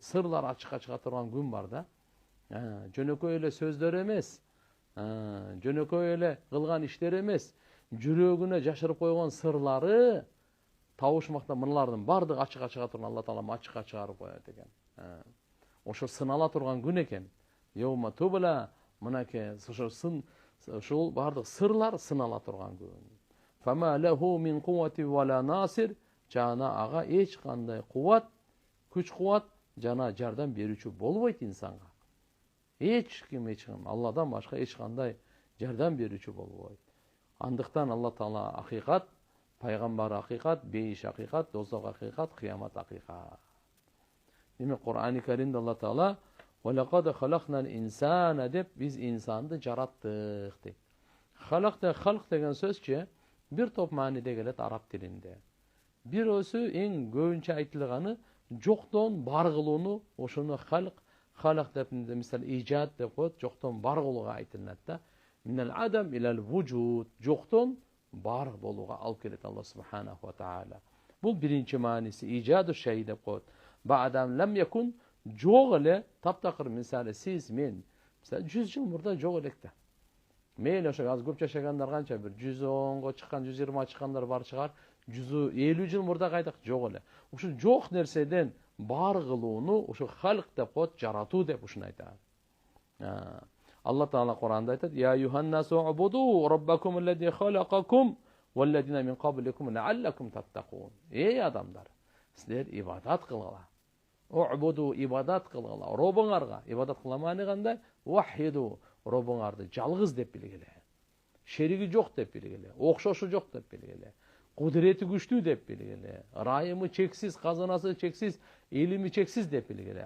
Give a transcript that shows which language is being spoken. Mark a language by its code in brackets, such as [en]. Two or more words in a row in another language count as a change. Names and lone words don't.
[ky] Сырлар ачыкка чыга турган күн бар да. Жөнөкөй эле сөздөр эмес, жөнөкөй эле кылган иштер эмес, жүрөгүнө жашырып койгон сырлары табышмакта мыналардын бардыгы ачыкка чыга турган Алла Таалам ачыкка чыгарып коет экен. Ошо сынала турган күн экен. [ar] يوم تبلى [ky] мынакей ошол бардык сырлар сынала турган күн. [ar] فما له من قوة ولا ناصر. [ky] Жана ага эч кандай кубат, күч-кубат жана жардам берүүчү болбойт инсанга. Эч ким Алладан башка эч кандай жардам берүүчү болбойт. Андыктан Алла Таала акыйкат, пайгамбар акыйкат, бейиш акыйкат, дозок акыйкат, кыямат акыйкат. Демек Кур'ан-ы Каримде Алла Таала [ar] "ولقد خلقنا الإنسان" [ky] деп биз инсанды жараттык дейт. Халак деген сөзчө бир топ мааниде келет араб тилинде. Бирөөсү эң көбүнчө айтылганы жоктон бар кылууну, ошону халак деп мисалы ижад деп коет, жоктон бар кылууга айтылат да. [ar] من العدم إلى الوجود, [ky] жоктон бар болууга алып келет [ar] الله سبحانه وتعالى. [ky] Бул биринчи мааниси [ar] إيجاد شيء [ky] деп коет. [ar] بعد أن لم يكن [ky] жок эле, таптакыр мисалы сиз мен мисалы 100 жыл мурда жок элек да. Мейли ошо аз көп жашагандар канча бир 110го чыккан, 120га чыккандар бар чыгар. 150 жыл мурда кайдак жок эле. Ушу жок нерседен бар кылууну ушу халк деп коет, жаратуу деп ушуну айтат. Алла Таала Куранда айтат: [ar] "يا أيها الناس اعبدوا ربكم الذي خلقكم والذين من قبلكم لعلكم تتقون." [ky] Эй адамдар, силер ибадат кылгыла. Убуду ибадат кылгыла. Робуңарга ибадат кыламаны кандай? Вахиду, робуңарды жалгыз деп билгиле. Шериги жок деп билгиле. Окшошу жок деп билгиле. Кудурети күчтүү деп билгиле. Райымы чексиз, казанасы чексиз, илими чексиз деп билгиле.